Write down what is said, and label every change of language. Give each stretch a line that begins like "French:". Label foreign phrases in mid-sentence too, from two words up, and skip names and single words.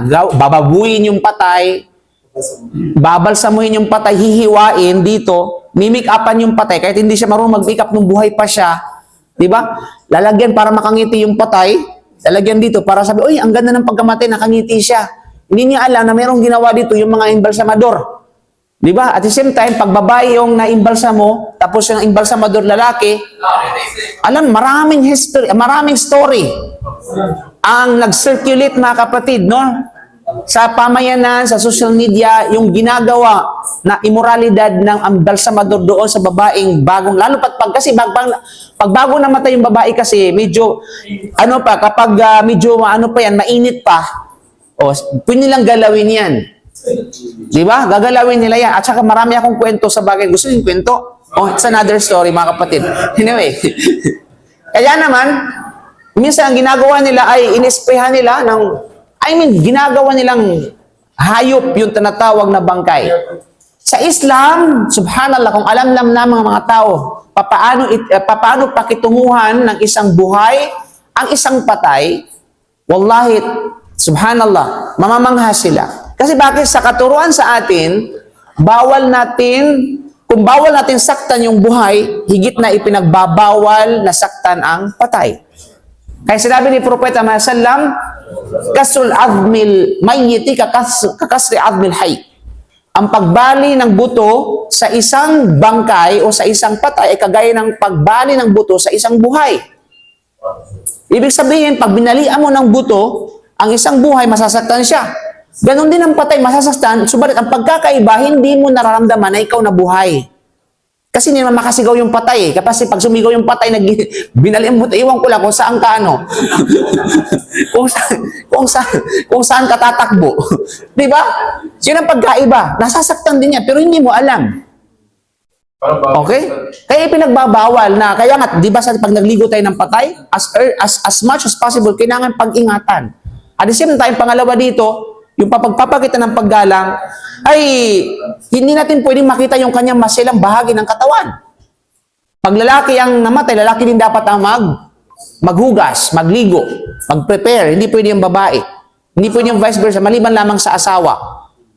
Filipino: Bababuin yung patay, babalsamuhin yung patay, hihiwain dito, mimik-upan yung patay, kahit hindi siya marunong mag-make up nung buhay pa siya. Diba? Lalagyan para makangiti yung patay, lalagyan dito para sabi, uy, ang ganda ng pagkamatay, nakangiti siya. Hindi niya alam na mayroong ginawa dito yung mga embalsamador. Diba?
English: At the same time,
Filipino: pag babae yung na-imbalsamo, tapos yung imbalsamador lalaki, alam, maraming history, maraming story ang nag-circulate mga kapatid, no? Sa pamayanan, sa
English: social media,
Filipino: yung ginagawa na immoralidad ng embalsamador doon sa babaeng bagong, lalo kasi pag bago namatay yung babae kasi, medyo, kapag medyo, mainit pa, pwede nilang galawin yan. Di ba? Gagalawin nila yan. At saka marami akong kwento sa bagay. Gusto yung kwento?
English: It's another story,
Filipino: mga kapatid. Anyway. Kaya naman, minsan ang ginagawa nila ay inespehan nila ginagawa nilang hayop yung tinatawag na bangkay. Sa Islam, subhanallah, kung alam ng mga tao, papaano pakitunguhan ng isang buhay, ang isang patay,
Arabic: والله سبحان الله,
Filipino: mamamangha sila. Kasi bakit sa katuruan sa atin, kung bawal natin saktan yung buhay, higit na ipinagbabawal na saktan ang patay. Kaya sinabi ni Propeta Muhammad sallam,
Arabic: كسر عظم الميت ككسر عظم الحي.
Filipino: Ang pagbali ng buto sa isang bangkay o sa isang patay ay kagaya ng pagbali ng buto sa isang buhay. Ibig sabihin, pag binalian mo ng buto, ang isang buhay masasaktan siya. Ganon din ang patay, masasaktan, subalit ang pagkakaiba, hindi mo nararamdaman na ikaw na buhay. Kasi hindi naman makasigaw yung patay. Kasi pag sumigaw yung patay, binalian mo, iwan ko lang kung saan ka kung saan ka tatakbo. Di ba? Yun ang pagkaiba. Nasasaktan din niya, pero hindi mo alam. Okay? Kaya ipinagbabawal na, kaya nga, di ba pag nagligo tayo ng patay,
English: as much as possible,
Filipino: kailangan pag-ingatan.
English: At the same time,
Filipino: pangalawa dito, yung pagpapakita ng paggalang, ay hindi natin pwedeng makita yung kanyang masilang bahagi ng katawan. Pag lalaki ang namatay, lalaki din dapat ang maghugas, magligo, mag-prepare. Hindi pwede yung babae. Hindi pwede yung
English: vice versa,
Filipino: maliban lamang sa asawa.